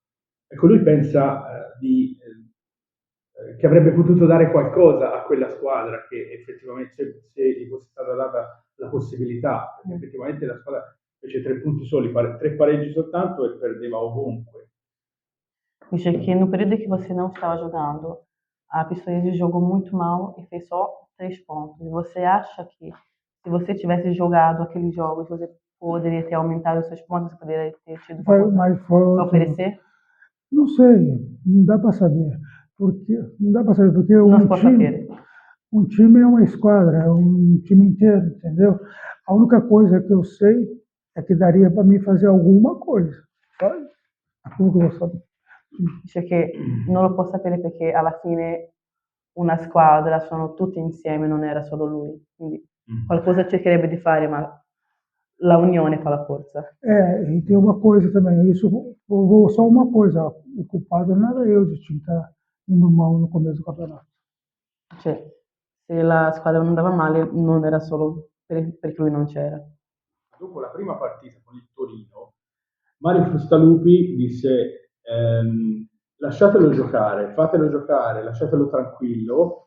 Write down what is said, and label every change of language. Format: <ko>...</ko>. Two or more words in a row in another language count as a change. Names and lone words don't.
<it>Ecco, lui pensa che avrebbe potuto dare qualcosa a quella squadra, che effettivamente se gli fosse stata data la possibilità, perché effettivamente la squadra fece 3 punti soli, 3 pareggi soltanto e perdeva ovunque. Dice che</it> <pt>no período que você não estava jogando, a Pistoiese jogou muito mal e fez só 3 pontos. E você acha que se você tivesse jogado aqueles jogos, você poderia ter aumentado os seus pontos, você poderia ter tido para oferecer? Não sei, não dá para saber. Não dá para saber, porque um time é uma esquadra, é um time inteiro, entendeu? A única coisa que eu sei é que daria para mim fazer alguma coisa, sabe? Aquilo que eu vou saber.</pt> <it>Dice che non lo può sapere perché alla fine una squadra sono tutti insieme, non era solo lui. Quindi qualcosa cercherebbe di fare, ma la unione fa la forza.</it> <pt>E tem uma coisa também, só uma coisa, o culpado não era eu de time estar indo mal no começo do campeonato.</pt> <it>Cioè, se la squadra non andava male, non era solo perché lui non c'era. Dopo la prima partita con il Torino, Mario Frustalupi disse lasciatelo giocare, fatelo giocare, lasciatelo tranquillo.</it>